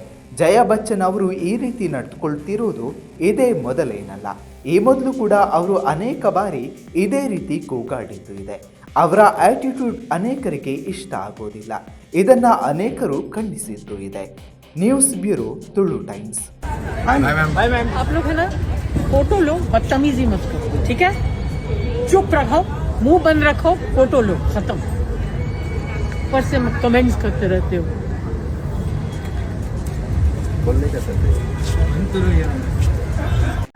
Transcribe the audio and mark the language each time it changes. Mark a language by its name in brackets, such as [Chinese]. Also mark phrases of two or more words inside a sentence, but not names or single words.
[Kannada] ಜಯಾ ಬಚ್ಚನ್ ಅವರು ಈ ರೀತಿ ನಡೆದುಕೊಳ್ತಿರುವುದು ಇದೇ ಮೊದಲೇನಲ್ಲ. ಈ ಮೊದಲು ಕೂಡ ಅವರು ಅನೇಕ ಬಾರಿ ಇದೇ ರೀತಿ ಕೂಗಾಡಿದ್ದು ಇದೆ. ಅವರ ಆಟಿಟ್ಯೂಡ್ ಅನೇಕರಿಗೆ ಇಷ್ಟ ಆಗೋದಿಲ್ಲ. ಇದನ್ನ ಅನೇಕರು ಖಂಡಿಸಿದ್ದು ಇದೆ. [English] news bureau, [Kannada] ತುಳು ಟೈಮ್ಸ್. [Hindi] आप लोग है ना फोटो लो, बदतमीजी मत करो, ठीक है? चुप रहो, मुंह बंद रखो, फोटो लो, खत्म. ऊपर से कमेंट्स करते रहते हो. बोलने का सर